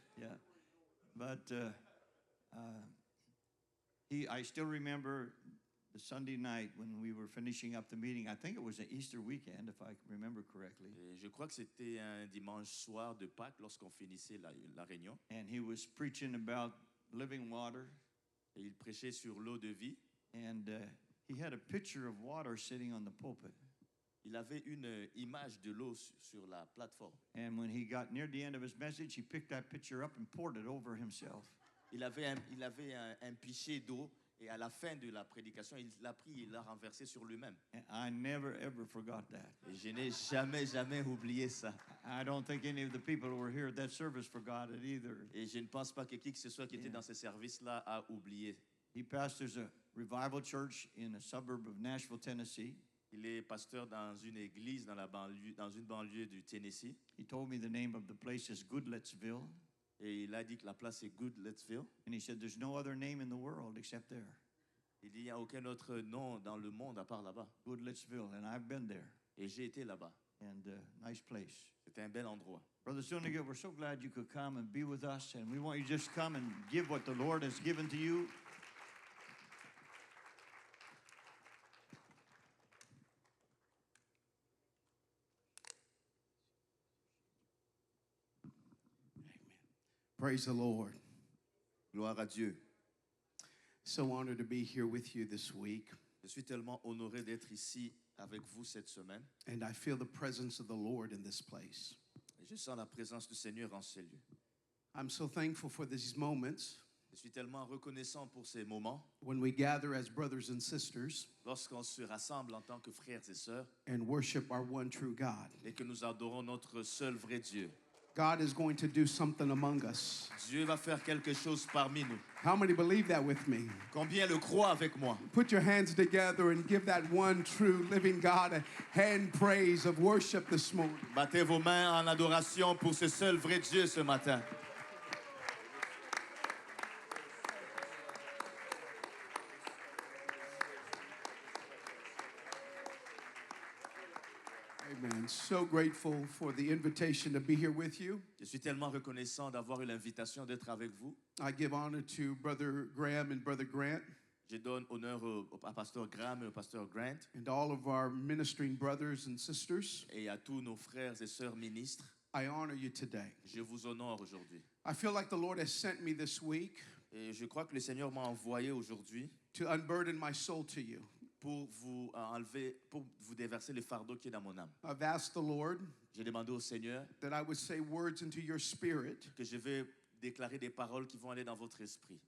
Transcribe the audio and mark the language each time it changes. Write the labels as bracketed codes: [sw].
[en] Yeah, but I still remember the Sunday night when we were finishing up the meeting. I think it was an Easter weekend, if I remember correctly. [fr] Et je crois que c'était un dimanche soir de Pâques lorsqu'on finissait la réunion. [en] And he was preaching about living water. [fr] Et il prêchait sur l'eau de vie. [en] And he had a picture of water sitting on the pulpit. [fr] Il avait une image de l'eau sur la plateforme. [en] And when he got near the end of his message, he picked that picture up and poured it over himself. [fr] Il avait un pichet d'eau et à la fin de la prédication, il l'a pris et l'a renversé sur lui-même. [en] And I never ever forgot that. [fr] Et je n'ai jamais oublié ça. [en] I don't think any of the people who were here at that service forgot it either. [fr] Et je ne pense pas que qui que ce soit qui était dans ce service-là a oublié. [en] He pastors a revival church in a suburb of Nashville, Tennessee. [fr] Il est pasteur dans une église dans une banlieue du Tennessee. [en] He told me the name of the place is Goodlettsville. [fr] Et il a dit que la place est Goodlettsville. [en] And he said there's no other name in the world except there. [fr] Il dit il n'y a aucun autre nom dans le monde à part là-bas. [en] Goodlettsville, and I've been there. [fr] Et j'ai été là-bas. [en] And nice place. [fr] C'était un bel endroit. [en] Brother Zuniga, we're so glad you could come and be with us, and we want you to just come and give what the Lord has given to you. Praise the Lord. [fr] Gloire à Dieu. [en] So honored to be here with you this week. [fr] Je suis tellement honoré d'être ici avec vous cette semaine. [en] And I feel the presence of the Lord in this place. [fr] Et je sens la présence du Seigneur en ces lieux. [en] I'm so thankful for these moments [fr] Je suis tellement reconnaissant pour ces moments [en] when we gather as brothers and sisters [fr] lorsqu'on se rassemble en tant que frères et sœurs [en] and worship our one true God. [fr] et que nous adorons notre seul vrai Dieu. [en] God is going to do something among us. [fr] Dieu va faire quelque chose parmi nous. [en] How many believe that with me? [fr] Combien le croient avec moi? [en] Put your hands together and give that one true living God a hand praise of worship this morning. [fr] Battez vos mains en adoration pour ce seul vrai Dieu ce matin. [en] Amen. So grateful for the invitation to be here with you. [fr] Je suis tellement reconnaissant d'avoir eu l'invitation d'être avec vous. [en] I give honor to Brother Graham and Brother Grant [fr] Je donne honneur au pasteur Graham et au pasteur Grant [en] and all of our ministering brothers and sisters. [fr] et à tous nos frères et sœurs ministres. [en] I honor you today. [fr] Je vous honore aujourd'hui. [en] I feel like the Lord has sent me this week [fr] Et je crois que le Seigneur m'a envoyé aujourd'hui [en] to unburden my soul to you. [fr] pour vous pour vous déverser le fardeau qui est dans mon âme. [en] I've asked the Lord [fr] J'ai demandé au Seigneur [en] that I would say words into your spirit [fr] que je vais déclarer des paroles qui vont aller dans votre esprit,